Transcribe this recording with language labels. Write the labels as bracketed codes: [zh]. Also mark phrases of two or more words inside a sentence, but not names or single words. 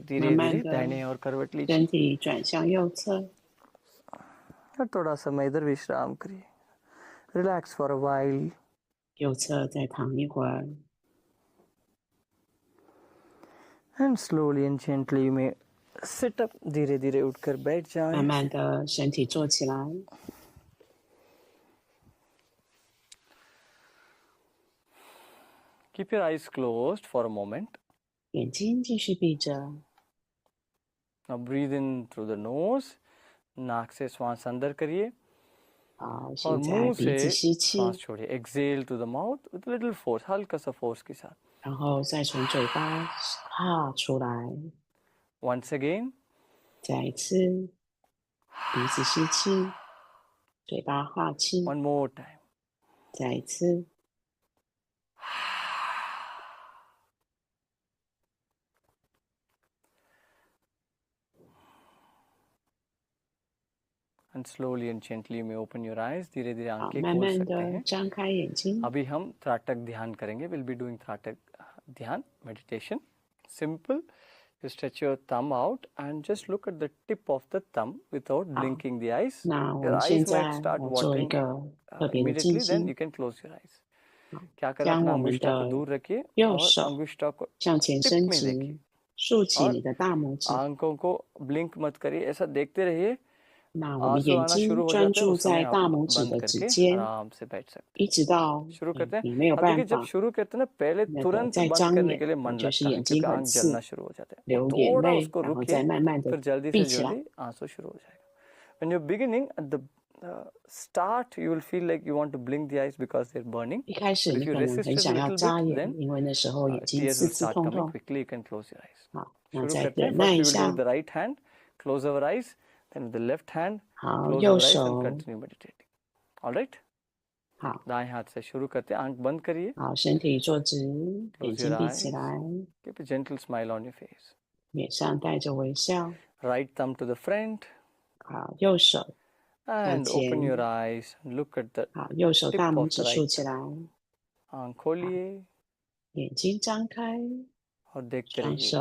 [hi] धीरे [zh] 慢慢 [hi] धीरे [zh] 的 [hi] दाहिने और करवट [zh] 身 [hi] लीजिए [zh] 体转向右侧， [hi] और थोड़ा समय इधर विश्राम करिए. [en] Relax for a while. [zh] 右侧再躺一会儿， [en] And slowly and gently you may sit up. [hi] धीरे धीरे उठकर बैठ [zh] 慢 [hi] जाएं. [zh] 慢的身体坐起来， [en] Keep your eyes closed for a moment. [zh] 眼睛继续闭着， [en] Now breathe in through the nose. [hi] नाक से श्वास अंदर करिए [zh] 好， [hi] और [zh] 现在 [hi] मुंह [zh] 鼻 [hi] से [zh] 子吸气， [hi] श्वास छोड़िए. [en] Exhale to the mouth with a little force. [hi] हल्का सा force के साथ. [zh] 然后再从嘴巴哈出来， [en] Once again. [zh] 再一次，鼻子吸气，嘴巴哈气， [en] One more time. [zh] 再一次， [en] And and slowly and gently you may open your eyes. [hi] धीरे धीरे [zh] 好， [hi] आंखें [zh] 慢 [hi] खोल [zh] 慢 [hi] सकते [zh] 的 [hi] हैं. [zh] 张开眼睛。 [hi] अभी हम त्राटक ध्यान करेंगे. [en] We'll be doing [hi] त्राटक ध्यान [en] meditation. Simple. You stretch your thumb out and just look at the tip of the thumb without [zh] 好， [en] blinking the eyes. [zh] 那我 [en] Your [zh] 们现 [en] eyes [zh] 在 [en] might start [zh] 来做一 [en] watering [zh] 个特别的静 [en] immediately. Then [zh] 心 [en] you。can close your eyes. [zh] 好， [hi] क्या करें, [zh] 将 [hi] अपना [zh] 我们 [hi] अंगुष्ठा को [zh] 的 [hi] दूर रखिए [zh] 右 [hi] और [zh] 手 [hi] अंगुष्ठा को [zh] 向前 [hi] टिप [zh] 伸 [hi] में [zh] 直， [hi] देखिए [zh] 竖起 [hi] और [zh] 你的大拇指。 [hi] आंखों को ब्लिंक मत करिए, ऐसा देखते रहिए. [zh] 那我们 [hi] आंसू [zh] 眼 [hi] आना [zh] 睛 [hi] शुरू हो [zh] 专 [hi] जाते हैं, [zh] 注 [hi] उस समय [zh] 在 [hi] आप [zh] 大拇指 [hi] बंद [zh] 的指 [hi] करके [zh] 尖， [hi] आराम से बैठ सकते [zh] 一直到 [hi] हैं. शुरू करते [zh] 你 [hi] हैं. [zh] 没有 [hi] अब [zh] 办 [hi] देखिए, जब [zh] 法 [hi] शुरू करते हैं ना, पहले [zh] 那个 [hi] तुरंत [zh] 再 [hi] बंद [zh] 张 [hi] करने [zh] 眼， [hi] के लिए [zh] 那 [hi] मन [zh] 就是 [hi] लगता है [zh] 眼 [hi] क्योंकि [zh] 睛很 [hi] आंख [zh] 刺， [hi] जलना शुरू हो जाते हैं. [zh] 流眼 [hi] थोड़ा [zh] 泪， [hi] उसको [zh] 然后 [hi] रुकिए, [zh] 再慢慢的 [hi] फिर जल्दी [zh] 闭 [hi] से [zh] 起来。 [hi] जल्दी आंसू शुरू हो जाएगा. [en] When you're beginning at the start, you will feel like you want to blink the eyes because they're burning. [zh] 一开始 [en] But [zh] 你 [en] if you [zh] 可能 [en] resist [zh] 很 [en] it a [zh] 想要 [en] little [zh] 眨 [en] bit, [zh] 眼， [en] then [zh] 因为那时候眼睛 [en] tears [zh] 刺 [en] will [zh] 刺 [en] start [zh] 痛 [en] coming [zh] 痛。 [en] quickly. You can close your eyes. [zh] 好，那 [hi] शुरू [zh] 再 [hi] करते हैं. [zh] 忍耐 [en] First [zh] 一 [en] we will do [zh] 下 [en] with the。right hand, close our eyes, then with the left hand, [zh] 好， [en] close [zh] 右 [en] our eyes and [zh] 手， [en] continue meditating. All right? [zh] 好， [hi] दाएं हाथ से शुरू करते हैं. आंख बंद करिए. [zh] 好，身体坐直，眼 [en] Close [zh] 睛 [en] your [zh] 闭起 [en] eyes. [zh] 来， [en] Keep a gentle smile on your face. [zh] 脸上带着微笑。 [en] Right thumb to the front [zh] 好，右手向 [en] and open your [zh] 前。 [en] eyes and look at the [zh] 好，右手 [en] tip [zh] 大拇 [en] of [zh] 指 [en] the [zh] 竖 [en] right [zh] 起来， [hi] आंख खोलिए [zh] 眼睛张开， [hi] और देखते [zh] 双 [hi] रहिए.